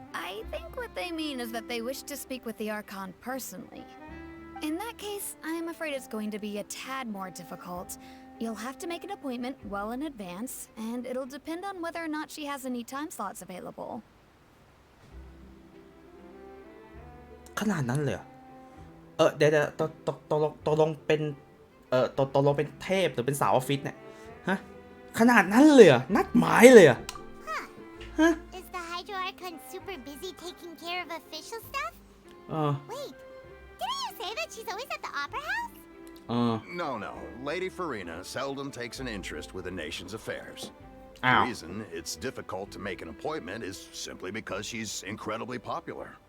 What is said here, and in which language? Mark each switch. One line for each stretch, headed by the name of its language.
English: I think what they mean is that they wish to speak with the Archon personally. In that case, I'm afraid it's going to be a tad more difficult. You'll have to make an appointment well in advance, and it'll depend on whether or not she has any time slots available.
Thai: ขนาดนั้นเลยเหรอเดี๋ยวตกลงเป็น ตกลงเป็นเทพหรือเป็นสาวออฟฟิศเนี่ยฮะขนาดนั้นเลยอะนัดหมายเลยอะฮะ
English: Is the Hydro Archon super busy taking care of official stuff? Wait, didn't you say that she's always at the Opera House? No. Lady Farina seldom takes an interest with a nation's affairs. Ow. The reason it's difficult to make an appointment is simply because she's incredibly popular.